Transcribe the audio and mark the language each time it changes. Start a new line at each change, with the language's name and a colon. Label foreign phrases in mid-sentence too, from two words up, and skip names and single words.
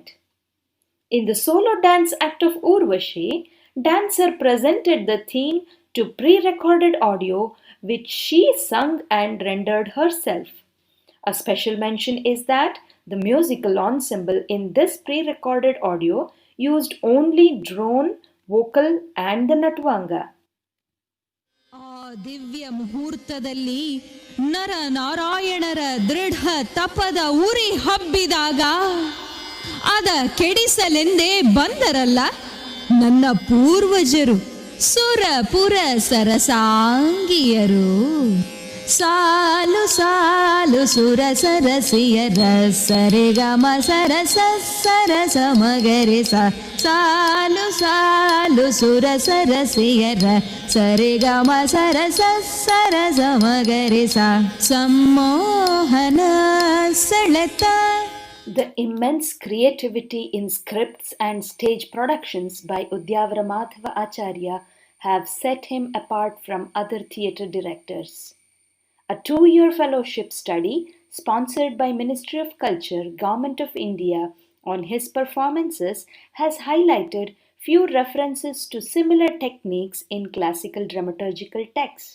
English: In the solo dance act of Urvashi, dancer presented the theme to pre-recorded audio which she sung and rendered herself. A special mention is that the musical ensemble in this pre-recorded audio used only drone, vocal, and the natvanga.
Kannada: ಆ ದಿವ್ಯ ಮುಹೂರ್ತದಲ್ಲಿ ನರ ನಾರಾಯಣರ ದೃಢ ತಪದ ಉರಿ ಹಬ್ಬಿದಾಗ ಅದ ಕೆಡಿಸಲೆಂದೇ ಬಂದರಲ್ಲ ನನ್ನ ಪೂರ್ವಜರು ಸುರ ಪುರ ಸರಸಾಂಗಿಯರು. ಸಾಲು ಸಾಲು ಸುರ ಸರಸಿಯರ ಸರಿಗಮ ಸರಸ ಸರಸ ಮಗರಿ ಸಾಲು ಸಾಲು ಸುರ ಸರಸಿಯರ ಸರಿಗಮ ಸರಸ ಸರಸ ಮಗರಿ ಸಮ್ಮೋಹನ ಸೆಳೆತ.
English: The immense creativity in scripts and stage productions by Udyavara Madhava Acharya have set him apart from other theatre directors. A 2-year fellowship study sponsored by Ministry of Culture, Government of India on his performances has highlighted few references to similar techniques in classical dramaturgical texts.